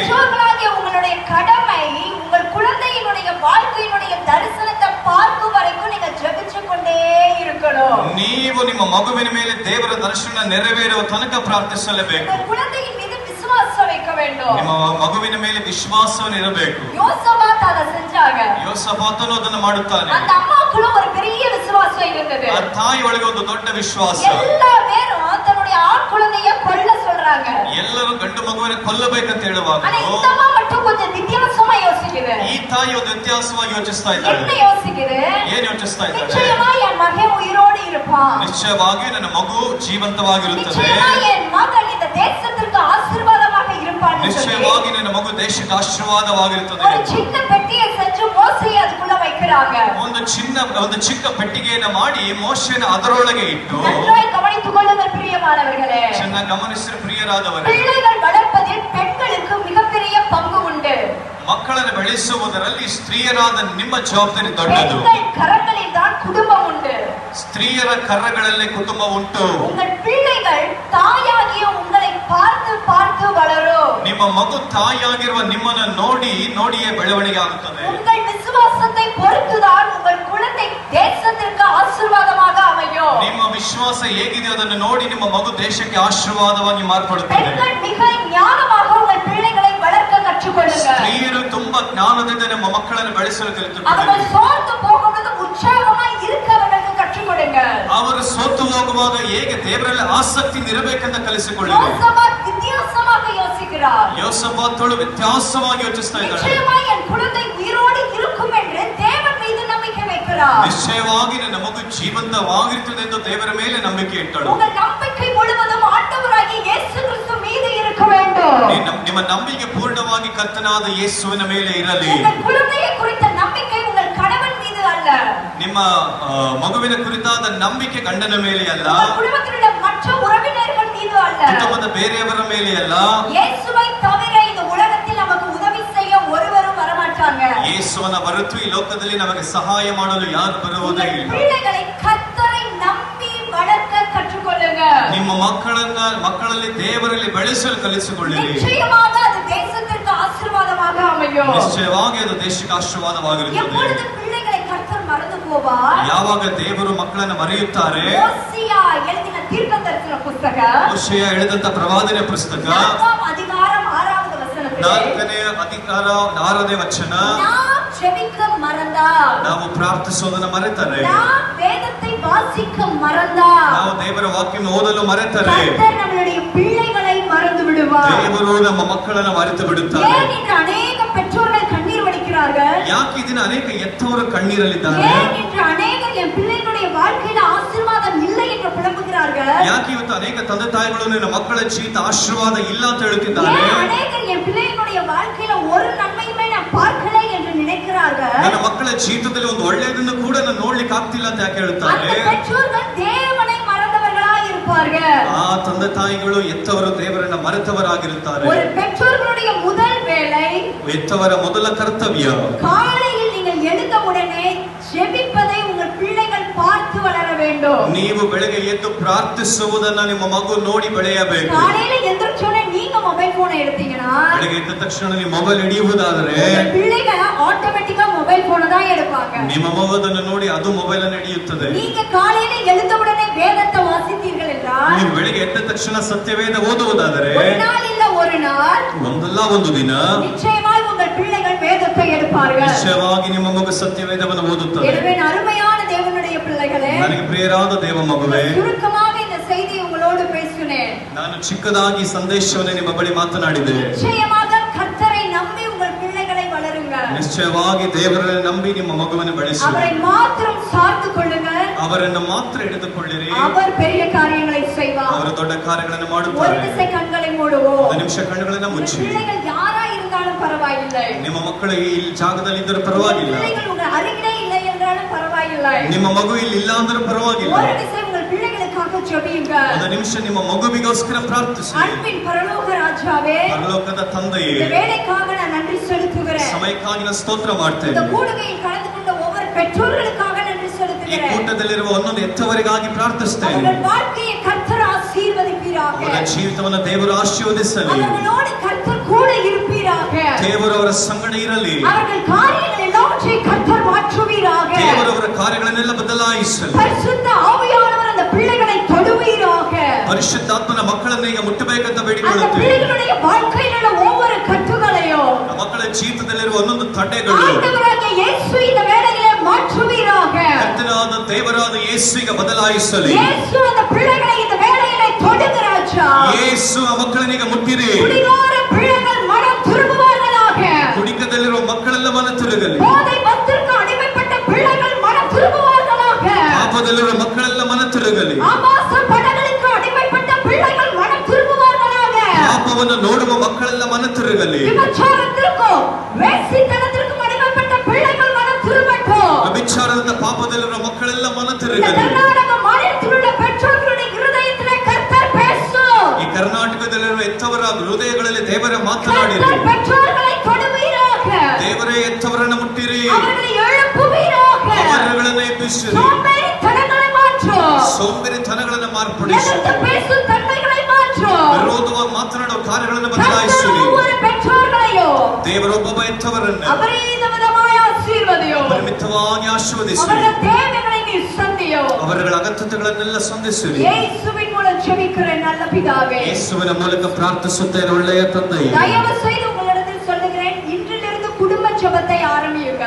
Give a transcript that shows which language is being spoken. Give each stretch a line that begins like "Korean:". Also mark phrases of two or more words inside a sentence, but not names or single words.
Tamil: பெற்றோர்களாகிய உங்களுடைய கடமை உங்கள் குழந்தையினுடைய வாழ்க்கையினுடைய தரிசனத்தை பார்க்கும் வரைக்கும் நீங்க ஜெபிச்சு கொண்டே இருக்கணும்.
Kannada: ನೀವು ನಿಮ್ಮ ಮಗುವಿನ ಮೇಲೆ ದೇವರ ದರ್ಶನ ನೆರವೇರುವ ತನಕ ಪ್ರಾರ್ಥಿಸಲೇಬೇಕು.
Tamil: உங்கள் குழந்தையின் மீது விசுவாசம் வைக்க வேண்டும்.
Kannada: ನಿಮ್ಮ ಮಗುವಿನ ಮೇಲೆ ವಿಶ್ವಾಸವನ್ನು ಇರಬೇಕು.
Tamil: யோசபாத் அதை செஞ்சாங்க.
Kannada: ಯೋಸಪಾತನು ಅದನ್ನು ಮಾಡುತ್ತಾನೆ.
Tamil: அந்த அம்மாக்குள்ள ஒரு பெரிய விசுவாசம் இருந்தது.
Kannada: ಆ ತಾಯಿ ಒಳಗೆ ಒಂದು ದೊಡ್ಡ ವಿಶ್ವಾಸ.
Tamil: எல்லா பேரும் தன்னுடைய ஆண் குழந்தைய கொல்ல சொல்றாங்க.
Kannada: ಎಲ್ಲರೂ ಗಂಡು ಮಗುವಿನ ಕೊಲ್ಲಬೇಕಂತ ಹೇಳುವಾಗ
Tamil: ஆனா இந்த அம்மா மட்டும் கொஞ்சம் வித்தியாசமா யோசிக்குது.
Kannada: ಈ ತಾಯಿ ಒಂದು ವ್ಯತ್ಯಾಸವಾಗಿ ಯೋಚಿಸ್ತಾ ಇದ್ದಾಳೆ.
Tamil: என்ன யோசிக்குது?
Kannada: ಏನ್ ಯೋಚಿಸ್ತಾ ಇದ್ದಾಳೆ?
Tamil: நிச்சயமா என் மகன் உயிரோடு இருப்பான்.
Kannada: ನಿಶ್ಚಯವಾಗಿ ನನ್ನ ಮಗು ಜೀವಂತವಾಗಿರುತ್ತದೆ.
Tamil: நிச்சயமா என் மகன் இந்த தேசத்திற்கு ஆசீர்வாதமாக இருப்பான்.
Kannada: ನಿಶ್ಚಯವಾಗಿ ನನ್ನ ಮಗು ದೇಶಕ್ಕೆ ಆಶೀರ್ವಾದವಾಗಿರುತ್ತದೆ.
Tamil: ஒரு சின்ன பெட்டியை செஞ்சு மோசையை அதுக்குள்ள வைக்கிறாங்க.
Kannada: ಒಂದು ಚಿಕ್ಕ ಪೆಟ್ಟಿಗೆಯನ್ನು ಮಾಡಿ ಮೋಶೆನ ಅದರೊಳಗೆ ಇಟ್ಟು,
Tamil: நன்றாய் கவனித்துக் கொள்ளுங்கள் பிரியமானவர்களே,
Kannada: ಚೆನ್ನಾಗಿ ಗಮನಿಸಿದ ಪ್ರಿಯರಾದವರೇ,
Tamil: பிள்ளைகள் வளர்ப்பதில் பெண்களுக்கு மிகப்பெரிய பங்கு உண்டு.
Kannada: ಮಕ್ಕಳನ್ನು ಬೆಳೆಸುವುದರಲ್ಲಿ ಸ್ತ್ರೀಯರಾದ ನಿಮ್ಮ ಜವಾಬ್ದಾರಿ ದೊಡ್ಡದು.
Tamil: பெண்கள் கரங்களில் தான் குடும்பம் உண்டு.
Kannada: ಸ್ತ್ರೀಯರ ಕರಗಳಲ್ಲಿ ಕುಟುಂಬ ಉಂಟು.
Tamil: உங்கள் பிள்ளைகள் தாயாகிய உங்களை பார்த்து பார்த்து பார்த்து வளரும்.
Kannada: ನಿಮ್ಮ ಮಗು ತಾಯಿಯಾಗಿರುವ ನಿಮ್ಮನ್ನು ನೋಡಿಯೇ ಬೆಳವಣಿಗೆ ಆಗುತ್ತದೆ.
Tamil: உங்கள் விசுவாசத்தை பொறுத்துதான் உங்கள் குழந்தை தேசத்திற்கு ஆசீர்வாதமாக அமையும்.
Kannada: ನಿಮ್ಮ ವಿಶ್ವಾಸ ಹೇಗಿದೆ ಅದನ್ನು ನೋಡಿ ನಿಮ್ಮ ಮಗು ದೇಶಕ್ಕೆ ಆಶೀರ್ವಾದವಾಗಿ ಮಾರ್ಪಡುತ್ತದೆ.
Tamil: பெண்கள் மிக ஞானமாக உங்கள் பிள்ளைகளை வளர்க்க கற்றுக்கொள்ளுங்க.
Kannada: ಸ್ತ್ರೀಯರು ತುಂಬಾ ಜ್ಞಾನದಿಂದ ನಮ್ಮ ಮಕ್ಕಳನ್ನು ಬೆಳೆಸಲು ಕಲಿತುಕೊಳ್ಳಿ.
Tamil: அவர்கள் சோர்ந்து போகும்போது உற்சாகமாய் இருக்க அவர்களுக்கு கற்றுக்கொடுங்க.
Kannada: ಅವರು ಸೋತು ಹೋಗುವಾಗ ಹೇಗೆ ದೇವರಲ್ಲಿ ಆಸಕ್ತಿ ಇರಬೇಕೆಂದ ಕಲಿಸಿಕೊಳ್ಳಿ.
Tamil: யோசபாத் வித்தியாசமாக யோசிக்கிறார்.
Kannada: ಯೋಸபாತಳು ವ್ಯತ್ಯಾಸವಾಗಿ ಯೋಚಿಸ್ತಾ ಇದ್ದಾಳೆ.
Tamil: நிச்சயமாய் என் குழந்தை உயிரோடு இருக்கும் என்று தேவன் மீது நம்பிக்கை வைக்கிறார்.
Kannada: ನಿಶ್ಚಯವಾಗಿ ನನ್ನ ಮಗು ಜೀವಂತವಾಗಿರುತ್ತದೆ ಎಂದು ದೇವರ ಮೇಲೆ ನಂಬಿಕೆ ಇಟ್ಟಳು.
Tamil: உங்கள் நம்பிக்கை முழுவதும் ஆண்டவராகிய இயேசு கிறிஸ்து மீது இருக்க வேண்டும்.
Kannada: ನಿಮ್ಮ ನಂಬಿಕೆ ಪೂರ್ಣವಾಗಿ ಕರ್ತನಾದ ಯೇಸುವಿನ ಮೇಲೆ ಇರಲಿ.
Tamil: உங்கள் குழந்தையை குறித்த நம்பிக்கை உங்கள் கணவன் மீது அல்ல.
Kannada: ನಿಮ್ಮ ಮಗುವಿನ ಕುರಿತಾದ ನಂಬಿಕೆ ಗಂಡನ ಮೇಲೆ ಅಲ್ಲ.
Tamil: குடும்பத்தில் உள்ள மற்ற உறவினர்கள் மீது அல்ல.
Kannada: ಕುಟುಂಬದ ಬೇರೆಯವರ ಮೇಲೆ ಅಲ್ಲ.
Tamil: இயேசுவை தவிர இந்த உலகத்தில் நமக்கு உதவி செய்ய ஒருவரும் வரமாட்டாங்க.
Kannada: ಯೇಸುವನ ಹೊರತು ಈ ಲೋಕದಲ್ಲಿ ನಮಗೆ ಸಹಾಯ ಮಾಡಲು ಯಾರು ಬರುವುದೇ ಇಲ್ಲ.
Tamil: பிள்ளைகளை கர்த்தரை நம்பி வளர்க்க கற்றுக்கொள்ளுங்க.
Kannada: ನಿಮ್ಮ ಮಕ್ಕಳಲ್ಲಿ ದೇವರಲ್ಲಿ ಬೆಳೆಸಲು ಕಲಿಸಿಕೊಳ್ಳಿರಿ.
Tamil: நிச்சயமாக அது தேசத்திற்கு ஆசீர்வாதமாக அமையும்.
Kannada: ನಿಶ್ಚಯವಾಗಿ ಅದು ದೇಶಕ್ಕೆ ಆಶೀರ್ವಾದವಾಗಿರುತ್ತದೆ.
Tamil: எப்பொழுது பிள்ளைகளை கர்த்தர் மறந்து போவார்?
Kannada: ಯಾವಾಗ ದೇವರು ಮಕ್ಕಳನ್ನು ಮರೆಯುತ್ತಾರೆ?
Tamil: ஓசியா எழுதின தீர்க்கதரிசன புத்தகம்
Kannada: ಓಶಿಯ ಹೇಳಿದಂತ ಪ್ರವಾದನೆ ಪುಸ್ತಕ
Tamil: 4ாம் அதிகாரம் 6வது வசனத்தில்
Kannada: 4ನೇ ಅಧಿಕಾರ 6ನೇ ವಚನ,
Tamil: நாம் ஜெபிக்க மறந்தால்,
Kannada: ನಾವು ಪ್ರಾರ್ಥಿಸೋದನ್ನ ಮರೆತರೆ,
Tamil: நாம் வேதத்தை வாசிக்க மறந்தால்,
Kannada: ನಾವು ದೇವರ ವಾಕ್ಯವನ್ನು ಓದಲು ಮರೆತರೆ
Tamil: கர்த்தர் நம்மளுடைய பிள்ளைகளை மறந்து விடுவார்.
Kannada: ದೇವರು ನಮ್ಮ ಮಕ್ಕಳನ್ನು ಮರೆತು ಬಿಡುತ್ತಾರೆ.
Tamil: ஏன் இன்று அநேக பெற்றோர்கள் கண்ணீர் வடிக்கிறார்கள்?
Kannada: ಯಾಕೆ ಇದನ್ನ ಅನೇಕ ಎತ್ತವರು ಕಣ್ಣೀರಲ್ಲಿದ್ದಾರೆ?
Tamil: ஏன் இன்று அநேகர் என் பிள்ளைகளுடைய வாழ்க்கையில ஆசீர்வாதம் இல்லை என்று புலம்புகிறார்கள்?
Kannada: ಯಾಕೆ ಇವತ್ತು ಅನೇಕ ತಂದೆ ತಾಯಿಗಳು ನನ್ನ ಮಕ್ಕಳ ಜೀವಿತ ಆಶೀರ್ವಾದ ಇಲ್ಲ ಅಂತ ಹೇಳುತ್ತಿದ್ದಾರೆ?
Tamil: ஏன் அநேகர் என் பிள்ளைகளுடைய வாழ்க்கையில ஒரு நன்மையுமே நான் பார்க்கலை என்று நினைக்கிறார்கள்?
Kannada: ನನ್ನ ಮಕ್ಕಳ ಜೀವಿತದಲ್ಲಿ ಒಂದು ಒಳ್ಳೆಯದನ್ನು ಕೂಡ ನಾನು ನೋಡ್ಲಿಕ್ಕೆ ಆಗ್ತಿಲ್ಲ ಅಂತ ಯಾಕೆ ಹೇಳ್ತಾರೆ?
Tamil: அந்த பெற்றோர்கள் தேவனை மறந்தவர்களாய் இருப்பார்கள்.
Kannada: ಆ ತಂದೆ ತಾಯಿಗಳು ಎತ್ತವರು ದೇವರನ್ನ ಮರೆತವರಾಗಿರುತ್ತಾರೆ.
Tamil: ஒரு பெற்றோர்களுடைய முதல் வேலை,
Kannada: ಎತ್ತವರ ಮೊದಲ ಕರ್ತವ್ಯ,
Tamil: காலையில் நீங்கள் எழுந்த உடனே ஜெபிப்பதை உங்கள் பிள்ளைகள் பார்த்து வளர வேண்டும்.
Kannada: ನೀವು ಬೆಳಗ್ಗೆ ಎದ್ದು ಪ್ರಾರ್ಥಿಸುವುದನ್ನ ನಿಮ್ಮ ಮಗು ನೋಡಿ ಬೆಳೆಯಬೇಕು.
Tamil: காலையில எந்திரச்ச உடனே நீங்க
English: mobile phone
Tamil: எடுத்தீங்கன்னா,
Kannada: ಬೆಳಗ್ಗೆ ಎದ್ದ ತಕ್ಷಣ ನೀವು ಮೊಬೈಲ್ ಹಿಡಿಯುವುದಾದರೆ
Tamil: உங்கள் பிள்ளைகள் ஆட்டோமேட்டிக்கா
English: mobile phone
Tamil: தான் எடுப்பாங்க.
Kannada: ನಿಮ್ಮ ಮಗುವದನ್ನು ನೋಡಿ ಅದು ಮೊಬೈಲ್ ಅನ್ನು ಹಿಡಿಯುತ್ತದೆ.
Tamil: நீங்க காலையில எழுந்த உடனே வேதத்தை வாசித்தீர்கள் என்றால்,
Kannada: ನೀವು ಬೆಳಗ್ಗೆ ಎದ್ದ ತಕ್ಷಣ ಸತ್ಯವೇದ ಓದುವುದಾದರೆ
Tamil: ஒரு நாள் இல்ல ஒரு நாள்
Kannada: ಒಂದಲ್ಲ ಒಂದು ದಿನ
Tamil: நிச்சயமாய் உங்கள் பிள்ளைகள் வேதத்தை எடுப்பார்கள்.
Kannada: ನಿಶ್ಚಯವಾಗಿ ನಿಮ್ಮ ಮಗು ಸತ್ಯವೇದವನ್ನು ಓದುತ್ತದೆ.
Tamil: எனவே அருமையான தேவனுடைய பிள்ளைகளே,
Kannada: ನನಗೆ ಪ್ರಿಯರಾದ ದೇವ ಮಗುವೇ,
Tamil: சுருக்கமாக இந்த செய்தி உங்களோடு பேசினேன்.
Kannada: ನಾನು ಚಿಕ್ಕದಾಗಿ ಸಂದೇಶವನ್ನು ನಿಮ್ಮ ಬಳಿ ಮಾತನಾಡಿದೆ.
Tamil: நிச்சயமாக கர்த்தரை நம்பி உங்கள் பிள்ளைகளை வளருங்க.
Kannada: ನಿಶ್ಚಯವಾಗಿ ದೇವರನ್ನು ನಂಬಿ ನಿಮ್ಮ ಮಗುವನ್ನು ಬೆಳೆಸಿ
Tamil: அவரை மாத்திரம் சார்ந்து கொள்ளுங்கள்.
Kannada: ಅವರನ್ನು ಮಾತ್ರ ಹಿಡಿದುಕೊಳ್ಳಿರಿ.
Tamil: அவர் பெரிய காரியங்களை செய்வார்.
Kannada: ಅವರು ದೊಡ್ಡ ಕಾರ್ಯಗಳನ್ನು
Tamil: ஒரு
Kannada: ಮಾಡುತ್ತಾರೆ.
Tamil: நிமிஷ கண்களை மூடுவோம்.
Kannada: ಒಂದು ನಿಮಿಷ ಕಣ್ಣುಗಳನ್ನು ಮುಚ್ಚಿ.
Tamil: பிள்ளைகள் யாரா இருந்தாலும் பரவாயில்லை.
Kannada: ನಿಮ್ಮ ಮಕ್ಕಳು ಈ ಜಾಗದಲ್ಲಿ ಇದ್ದರೂ ಪರವಾಗಿಲ್ಲ.
Tamil: பிள்ளைகள் உங்க அருகிலே இல்லை என்றாலும் பரவாயில்லை.
Kannada: ನಿಮ್ಮ ಮಗು ಇಲ್ಲಿ ಇಲ್ಲ ಅಂದ್ರೂ ಪರವಾಗಿಲ್ಲ.
Tamil: ஒரு நிமிஷம் உங்கள் பிள்ளைகளுக்காக ஜெபியுங்கள்.
Kannada: ಒಂದು ನಿಮಿಷ ನಿಮ್ಮ ಮಗುವಿಗೋಸ್ಕರ ಪ್ರಾರ್ಥಿಸಿ.
Tamil: அன்பின் பரலோக ராஜாவே,
Kannada: ಪರಲೋಕದ ತಂದೆಯೇ,
Tamil: இந்த வேலைக்காக நான் நன்றி செலுத்துகிறேன்.
Kannada: ಸಮಯಕ್ಕಾಗಿ ನಾನು ಸ್ತೋತ್ರ ಮಾಡ್ತೇನೆ.
Tamil: இந்த கூடுகையில் கலந்து கொண்ட ஒவ்வொரு பெற்றோர்களுக்காக நன்றி
Kannada: ಈ
Tamil: செலுத்துகிறேன்.
Kannada: ಕೂಟದಲ್ಲಿರುವ ಒಂದೊಂದು ಎತ್ತವರಿಗಾಗಿ ಪ್ರಾರ್ಥಿಸ್ತೇನೆ.
Tamil: அவர்கள் வாழ்க்கையை கர்த்தர் ஆசீர்வதிப்பீராக.
Kannada: ಅವರ ಜೀವಿತವನ್ನು ದೇವರು ಆಶೀರ್ವದಿಸಲಿ.
Tamil: அவர்களோடு கர்த்தர் கூட இருப்பீராக.
Kannada: ದೇವರು ಅವರ ಸಂಗಡ ಇರಲಿ.
Tamil: அவர்கள் காரியங்கள் எல்லாவற்றையும் கர்த்தர் மாற்றுவீராக.
Kannada: ದೇವರು ಅವರ ಕಾರ್ಯಗಳನ್ನೆಲ್ಲ ಬದಲಾಯಿಸಲಿ.
Tamil: பரிசுத்த ஆவியானவர் அந்த பிள்ளைகளை தொடுவீராக.
Kannada: ಪರಿಶುದ್ಧಾತ್ಮನ ಮಕ್ಕಳನ್ನು ಈಗ ಮುಟ್ಟಬೇಕಂತ
Tamil: அந்த
Kannada: ಬೇಡಿಕೊಳ್ಳುತ್ತೇವೆ.
Tamil: பிள்ளைகளுடைய வாழ்க்கையில் உள்ள ஒவ்வொரு கட்டுகளையும்
Kannada: ಮಕ್ಕಳ ಜೀವಿತದಲ್ಲಿರುವ ಒಂದೊಂದು ತಡೆಗಳು
Tamil: ஆண்டவராகிய இயேசு இந்த வேளையிலே மாற்றுவீராக.
Kannada: ಕರ್ತನಾದ ದೇವರಾದ ಯೇಸುವಿಗೆ ಬದಲಾಯಿಸಲಿ.
Tamil: இயேசு அந்த பிள்ளைகளை இந்த வேளையிலே தொடுங்க ராஜா.
Kannada: ಯೇಸು ಆ ಮಕ್ಕಳನ್ನೀಗ ಮುಟ್ಟಿರಿ.
Tamil: குடிகார பிள்ளைகள் மனம் திரும்புவார்களாக.
Kannada: ಕುಡಿಕದಲ್ಲಿರುವ ಮಕ್ಕಳೆಲ್ಲ ಮನ ತಿರುಗಲಿ.
Tamil: போதை மத்திற்கு அடிமைப்பட்ட பிள்ளைகள் மனம் திரும்புவார்களாக.
Kannada: ಪಾಪದಲ್ಲಿರುವ ಮಕ್ಕಳೆಲ್ಲ ಮನ ತಿರುಗಲಿ.
Tamil: ஆபாச படங்களுக்கு அடிமைப்பட்ட பிள்ளைகள் மனம் திரும்புவார்களாக.
Kannada: ಪಾಪವನ್ನು ನೋಡುವ ಮಕ್ಕಳೆಲ್ಲ ಮನ ತಿರುಗಲಿ.
Tamil: விபச்சாரத்திற்கும் வேசித்தனத்திற்கும் அடிமைப்பட்ட பிள்ளைகள் மனம் திரும்பட்டும்.
Kannada: ವ್ಯಭಿಚಾರದ ಪಾಪದಲ್ಲಿರುವ ಮಕ್ಕಳೆಲ್ಲ ಮನ
Tamil: இந்த
Kannada: ತಿರುಗಲಿ.
Tamil: கர்நாடக மாநிலத்தில் உள்ள பெற்றோர்களுடைய இருதயத்திலே கர்த்தர் பேசும்.
Kannada: ಈ ಕರ್ನಾಟಕದಲ್ಲಿರುವ ಎತ್ತವರ ಹೃದಯಗಳಲ್ಲಿ ದೇವರ ಮಾತನಾಡಿರಿ.
Tamil: கர்த்தர் பெற்றோர்களை தொடுவீராக.
Kannada: ದೇವರೇ ಎತ್ತವರನ್ನು ಮುಟ್ಟಿರಿ.
Tamil: அவர்களை எழுப்புவீராக.
Kannada: ಅವರುಗಳನ್ನು ಎಬ್ಬಿಸಿರಿ.
Tamil: சோம்பேறித்தனங்களை மாற்றும்.
Kannada: ಸೋಂಬೇರಿತನಗಳನ್ನು ಮಾರ್ಪಡಿಸಿ.
Tamil: எதிர்த்து பேசும் தன்மைகளை மாற்றும். மாற்றும்.
Kannada: ವಿರೋಧವಾಗಿ ಮಾತನಾಡೋ ಕಾರ್ಯಗಳನ್ನು ಬದಲಾಯಿಸಿರಿ.
Tamil: ஒவ்வொரு பெற்றோர்களையும்
Kannada: ದೇವರೊಬ್ಬ ಎತ್ತವರನ್ನು
Tamil: அபரிதமாய் ஆசீர்வதியும்.
Kannada: ಪರಿಮಿತವಾಗಿ ಆಶೀರ್ವದಿಸಿರಿ.
Tamil: அவர்கள் தேவைகளை நீ சந்தியும்.
Kannada: ಅವರ ಅಗತ್ಯತೆಗಳನ್ನೆಲ್ಲ ಸಂಧಿಸಿರಿ.
Tamil: இயேசுவின் மூலம் ஜெபிக்கிற நல்ல பிதாவே,
Kannada: ಯೇಸುವಿನ ಮೂಲಕ ಪ್ರಾರ್ಥಿಸುತ್ತೇನೆ ಒಳ್ಳೆಯ ತಂದೆಯೇ.
Tamil: தயவு செய்து உங்களிடத்தில் சொல்லுகிறேன், இன்றிலிருந்து குடும்ப ஜெபத்தை ஆரம்பியுங்கள்.